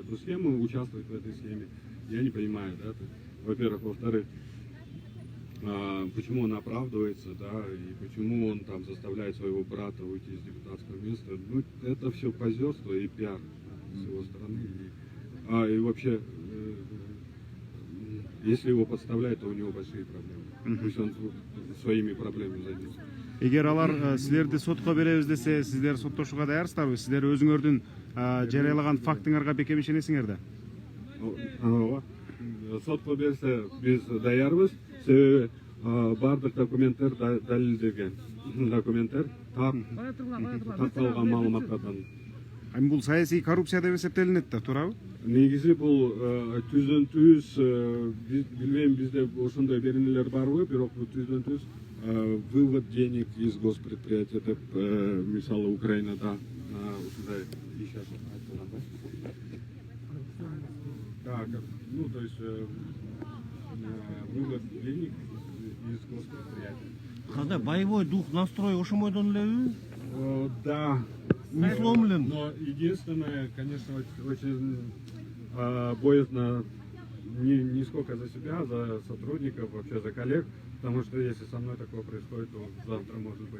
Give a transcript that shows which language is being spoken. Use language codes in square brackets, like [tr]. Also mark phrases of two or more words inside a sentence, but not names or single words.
[ru] эту схему, участвует в этой схеме, я не понимаю, да, во-первых, во-вторых, почему он оправдывается, да, и почему он там заставляет своего брата уйти из депутатского места, ну, это все позерство и пиар с его стороны, и вообще, если его подставляют, то у него большие проблемы, пусть он своими проблемами займется. [ky] Эгер алар силерди сотко беребиз десе, сиздер соттошууга даярсыздарбы? Сиздер өзүңөрдүн жарыялаган фактыңарга бекем ишенесиңер да? Ооба. Сотко берсе биз даярбыз, себеби бардык документтер далилденген. Документтер такталган маалыматтардан. Бул саясий коррупция деп эсептелинет да, туурабы? Негизи бул түздөн түз билбейм, бизде ошондой беренелер барбы, бирок түздөн түз [ru] вывод денег из госпредприятия [ky] деп мисалы Украинада ушундай иш айтылган да. [ru] Ну то есть вывод денег из госпредприятия. [ky] Кандай [ru] боевой дух, настрой [ky] ошомойдон элеби? [ru] Да. Не сломлен. Но единственное, конечно, очень боязно не сколько за себя, за сотрудников, вообще за коллег, потому что если со мной такое происходит, то завтра может быть.